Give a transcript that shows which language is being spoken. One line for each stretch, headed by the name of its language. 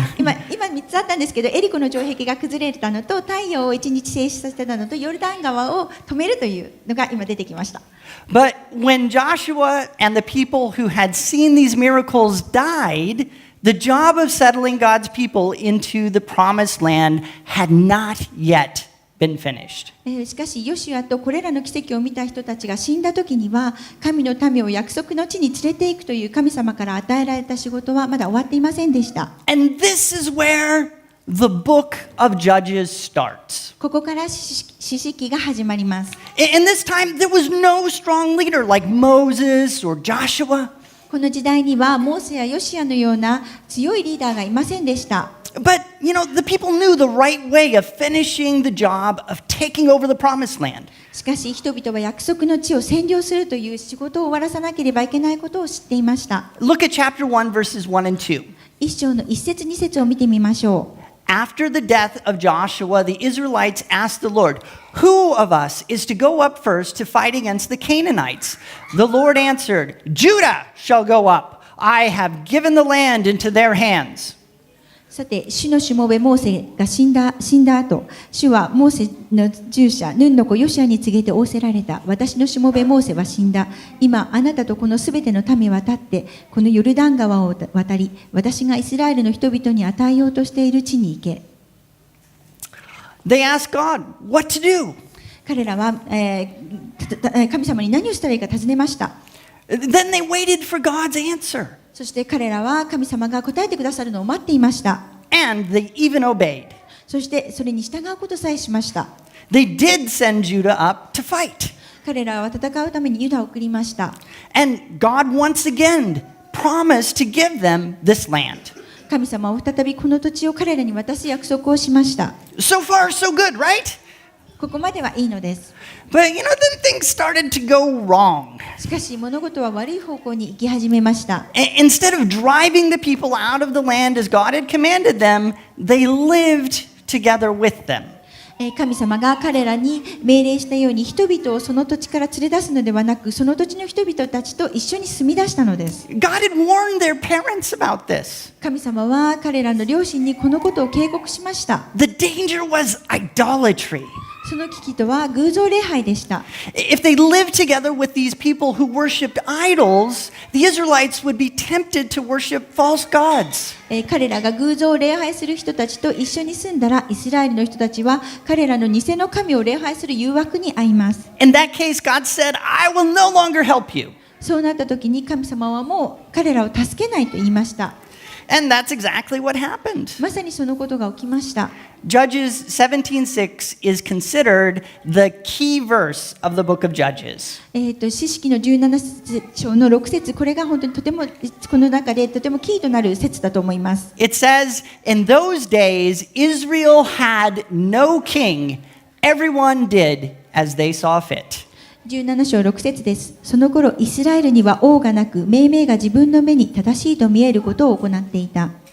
Japanese: 今3つあったんですけど、エリコの城壁が崩れたのと、太陽を1日静止させたのと、ヨルダン川を止めるというのが今出てきました。
English: But when Joshua and the people who had seen these miracles died, the job of settling God's people into the promised land had not yet been finished.
Japanese: しかしヨシュアとこれらの奇跡を見た人たちが死んだ時には、神の民を約束の地に連れて行くという神様から与えられた仕事はまだ終わっていませんでした。
English: And this is where the book of Judges starts.
Japanese: ここから詩式が始まります。
English: In this time, there was no strong leader like Moses or Joshua.
Japanese: この時代にはモーセやヨシアのような強いリーダーがいませんでした。
English: But, the people knew the right way of finishing the job of taking over the promised land.
Japanese: しかし人々は約束の地を占領するという仕事を終わらさなければいけないことを知っていました。
English: Look at chapter 1, verses 1 and 2.
Japanese: 一章の一節二節を見てみましょう。
English: After the death of Joshua, the Israelites asked the Lord, "Who of us is to go up first to fight against the Canaanites?" The Lord answered, "Judah shall go up. I have given the land into their hands."
Japanese: さて、主のしもべモーセが死んだ後、主はモーセの従者ヌンの子ヨシアに告げて仰せられた。私のしもべモーセは死んだ。今あなたとこのすべての民は立ってこのヨルダン川を渡り、私がイスラエルの人々に与えようとしている地に行け。
English: They asked God what to do.
Japanese: 彼らは、神様に何をしたらいいか尋ねました。
English: Then they waited for God's answer.
Japanese: そして彼らは神様が答えてくださるのを待っていました。
English: And they even obeyed.
Japanese: そしてそれに従うことさえしました。
English: They did send Judah up to fight.
Japanese: 彼らは戦うためにユダを送りました。
English: And God once again promised to give them this land.
Japanese: 神様は再びこの土地を彼らに渡す約束をしました。
English: So far, so good, right?
Japanese: ここまではいいのです。
English: But then things started to go wrong.
Japanese: しかし物事は悪い方向に行き始めました。
English: Instead of driving the people out of the land as God had commanded them, they lived together with them.
Japanese: 神様が彼らに命令したように人々をその土地から連れ出すのではなく、その土地の人々たちと一緒に住み出したのです。
English: God had warned their parents about this.
Japanese: 神様は彼らの両親にこのことを警告しました。
English: The danger was idolatry.
Japanese: その危機とは偶像礼拝でした。
English: If they lived together with these people who worshipped idols, the Israelites would be tempted to worship false gods.
Japanese: 彼らが偶像を礼拝する人たちと一緒に住んだら、イスラエルの人たちは彼らの偽の神を礼拝する誘惑に遭います。
English: In that case, God said, "I will no longer help you."
Japanese: そうなった時に神様はもう彼らを助けないと言いました。
English: And that's exactly what happened.
Japanese: まさにそのことが起きました。
English: Judges 17:6 is considered the key verse of the book of Judges.
Japanese: 詩式の17章の6節、これが本当にとてもこの中でとてもキーとなる節だと思います。
English: It says, "In those days, Israel had no king. Everyone did as they saw fit."
Japanese: 17章6節です。その頃、イスラエルには王がなく、命名が自分の目に正しいと見えることを行っていた。